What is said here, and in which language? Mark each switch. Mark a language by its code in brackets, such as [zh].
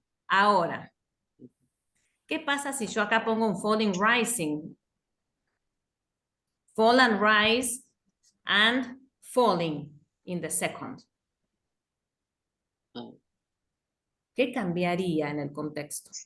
[es] Ahora, ¿qué pasa si yo acá pongo un falling rising? [en] Fall and rise and falling in the second. Oh, [es] ¿Qué cambiaría en el contexto?